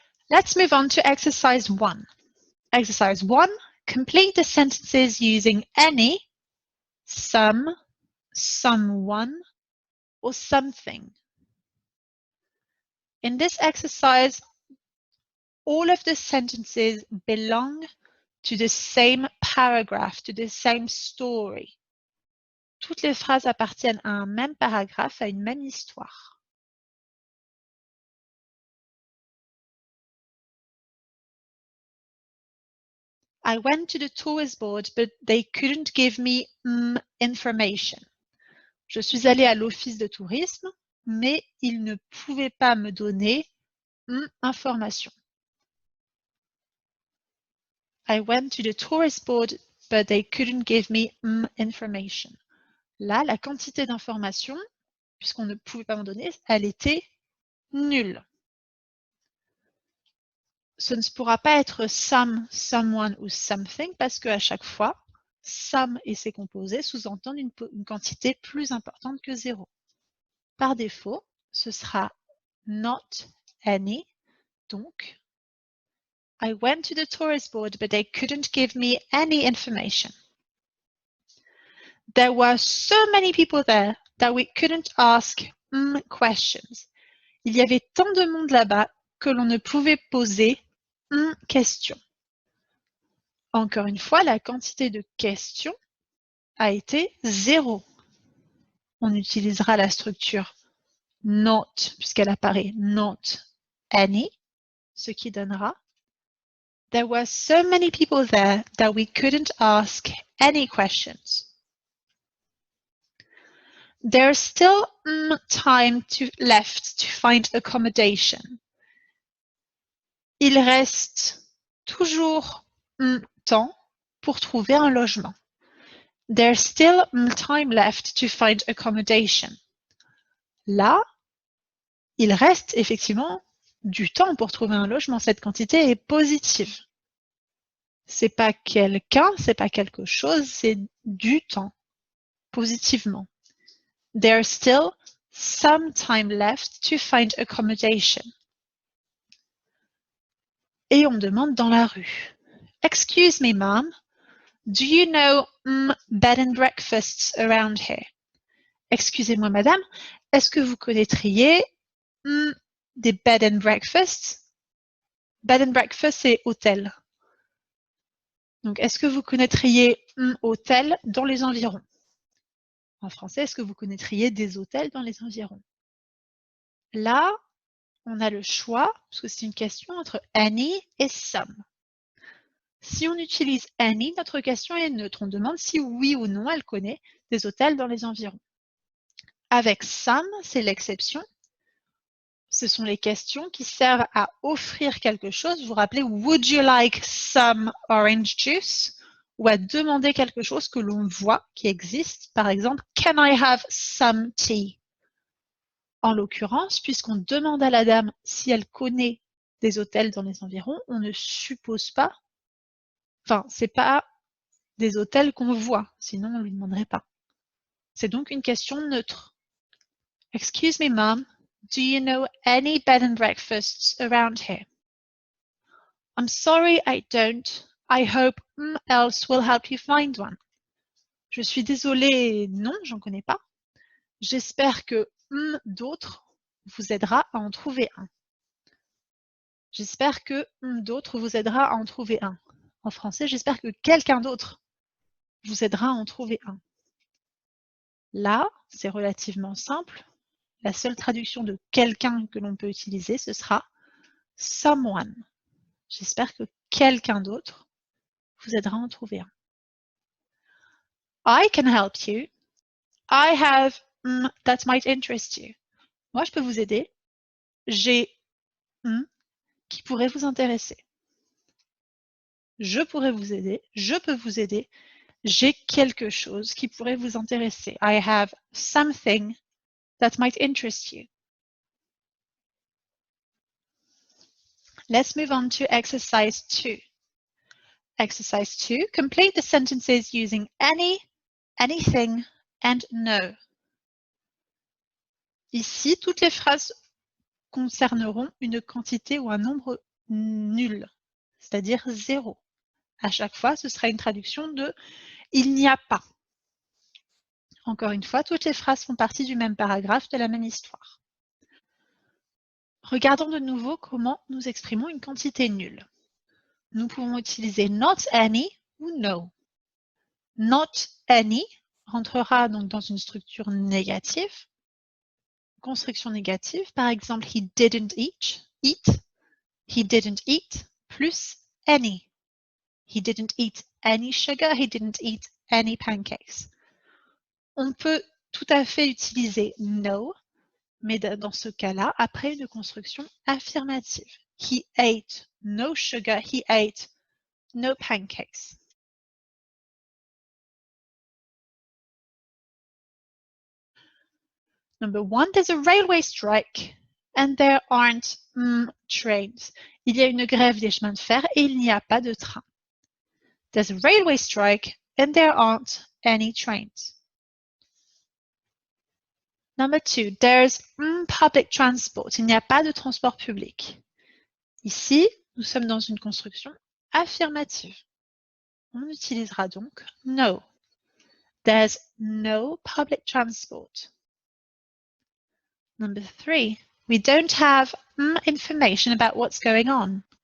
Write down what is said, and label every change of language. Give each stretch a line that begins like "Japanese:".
English: Let's move on to exercise 1. Exercise 1, complete the sentences using any, some, someone, or something. In this exercise, all of the sentences belong to the same paragraph, to the same story.
French: toutes les phrases appartiennent à un même paragraphe, à une même histoire.
English: I went to the tourist board, but they couldn't give me information.
French: Je suis allée à l'office de tourisme, mais ils ne pouvaient pas me donner information.
English: I went to the tourist board, but they couldn't give me information.
French: Là, la quantité d'informations, puisqu'on ne pouvait pas m'en donner, elle était nulle. Ce ne pourra pas être some, someone ou something parce qu'à chaque fois, some et ses composés sous-entendent une quantité plus importante que 0. Par défaut, ce sera
English: not any,
French: donc
English: I went to the tourist board but they couldn't give me any information. There were so many people there that we couldn't ask questions.
French: Il y avait tant de monde là-bas que l'on ne pouvait poser question. Encore une fois, la quantité de questions a été 0. On utilisera la structure not, puisqu'elle apparaît not any, ce qui donnera
English: There were so many people there that we couldn't ask any questions. There's still time left to find accommodation.
French: Il reste toujours temps pour trouver un logement.
English: There's still time left to find accommodation.
French: Là, il reste effectivement du temps pour trouver un logement. Cette quantité est positive. C'est pas quelqu'un, c'est pas quelque chose, c'est du temps, positivement.
English: There's still some time left to find accommodation.
French: Et on demande dans la rue.
English: Excuse me, ma'am. Do you know bed and breakfasts around here?
French: Excusez-moi, madame. Est-ce que vous connaîtriez des bed and breakfasts? Bed and breakfast, c'est hôtel. Donc, est-ce que vous connaîtriez hôtel dans les environs? En français, est-ce que vous connaîtriez des hôtels dans les environs? Là, on a le choix, parce que c'est une question entre any et some. Si on utilise any, notre question est neutre. On demande si oui ou non elle connaît des hôtels dans les environs. Avec some, c'est l'exception. Ce sont les questions qui servent à offrir quelque chose. Vous vous rappelez,
English: would you like some orange juice?
French: Ou à demander quelque chose que l'on voit qui existe. Par exemple,
English: can I have some tea?
French: En l'occurrence, puisqu'on demande à la dame si elle connaît des hôtels dans les environs, on ne suppose pas, enfin, c'est pas des hôtels qu'on voit, sinon on ne lui demanderait pas. C'est donc une question neutre.
English: Excuse me, ma'am, do you know any bed and breakfasts around here? I'm sorry, I don't. I hope else will help you find one.
French: Je suis désolée, non, j'en connais pas. J'espère que d'autres vous aidera à en trouver un. J'espère que d'autres vous aidera à en trouver un. En français, j'espère que quelqu'un d'autre vous aidera à en trouver un. Là, c'est relativement simple. La seule traduction de quelqu'un que l'on peut utiliser, ce sera someone. J'espère que quelqu'un d'autre vous aidera à en trouver un.
English: I can help you. I have that might interest you.
French: Moi, je peux vous aider. J'ai qui pourrait vous intéresser. Je pourrais vous aider. Je peux vous aider. J'ai quelque chose qui pourrait vous intéresser.
English: I have something that might interest you. Let's move on to exercise 2. Exercise 2. Complete the sentences using any, anything, and no.
French: Ici, toutes les phrases concerneront une quantité ou un nombre nul, c'est-à-dire 0. À chaque fois, ce sera une traduction de « il n'y a pas ». Encore une fois, toutes les phrases font partie du même paragraphe, de la même histoire. Regardons de nouveau comment nous exprimons une quantité nulle. Nous pouvons utiliser not any ou no. Not any rentrera donc dans une structure négative. Construction négative, par exemple,
English: he didn't eat, he didn't eat,
French: plus
English: any. He didn't eat any sugar, he didn't eat any pancakes.
French: On peut tout à fait utiliser no, mais dans ce cas-là, après une construction affirmative.
English: He ate no sugar, he ate no pancakes. Number 1, there's a railway strike and there aren't trains.
French: Il y a une grève des chemins de fer et il n'y a pas de train.
English: There's a railway strike and there aren't any trains. Number 2, there's public transport.
French: Il n'y a pas de transport public. Ici, nous sommes dans une construction affirmative. On utilisera donc no.
English: There's no public transport. Number 3, we don't have information about what's going on.